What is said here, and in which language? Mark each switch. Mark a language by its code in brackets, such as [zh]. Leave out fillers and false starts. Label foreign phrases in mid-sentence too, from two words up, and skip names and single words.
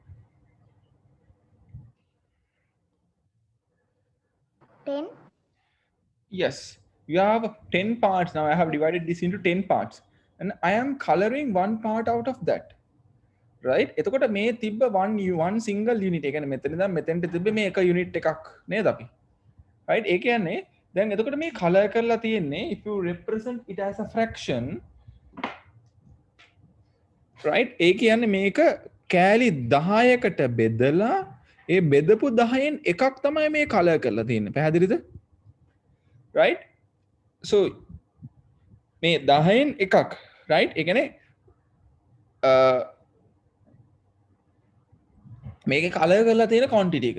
[en] 10. Yes, you have 10 parts. Now I have divided this into 10 parts and I am coloring one part out of that. Right? [si] එතකොට මේ තිබ්බ [en] one single unit. [si] ඒ කියන්නේ මෙතන ඉඳන් මෙතෙන්ට තිබ්බ මේ එක unit එකක් නේද අපි? Right? ඒ කියන්නේ දැන් එතකොට මේ [en] color [si] කරලා තියෙන්නේ [en] if you represent it as a fraction, right? [si] ඒ කියන්නේ මේක කෑලි 10කට බෙදලා ඒ බෙදපු 10න් එකක් තමයි මේ color කරලා තියෙන්නේ. පැහැදිලිද? Right? So මේ 10න් එකක්, right? ඒ කියන්නේ මේක කලර් කරලා තියෙන quantity එක.